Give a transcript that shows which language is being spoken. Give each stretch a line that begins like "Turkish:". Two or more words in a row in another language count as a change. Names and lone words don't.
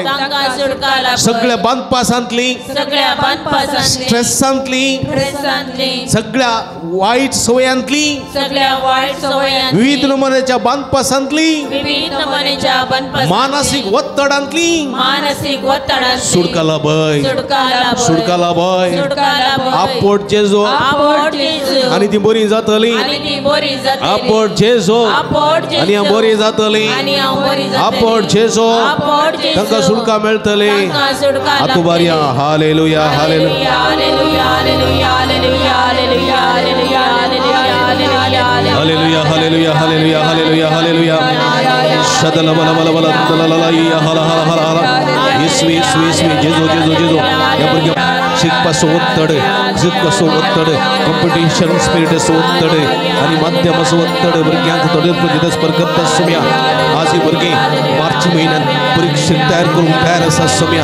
Konkani: सगळ्या बांदपासांतली, स्ट्रेसांतली, सगळ्या वायट सवयांतली, विविध नमुन्याच्या बांदपासांतली, मानसीक वत्तडांतली सुटका लाभय, सुटका लाभय. आपोट जेजू आनी ती बरी जातली. आपोट जेजू आनी हांव बरी जातली. आपोट जेजू तांकां सुटका मेळटली. आतुबारिया हालेलुया हालेलुया हालेलुया हालेलुया हालेलुया हालेलुया हालेलुया हालेलुया. शदल बल बल बल दलललाया हला हला हला हला. येसू येसू येसू जेजू जेजू जेजू. या भुरग्यांक शिकपाचो वत्तड, शिकपाचो वत्तड,
English: competition spiritacho
Konkani: वत्तड आनी माध्यमाचो वत्तड भुरग्यांक देदस्पर करता सोम्या. आज ही भुरगीं मार्च म्हयन्यांत परीक्षेक तयार करूंक तयार आसा सोम्या.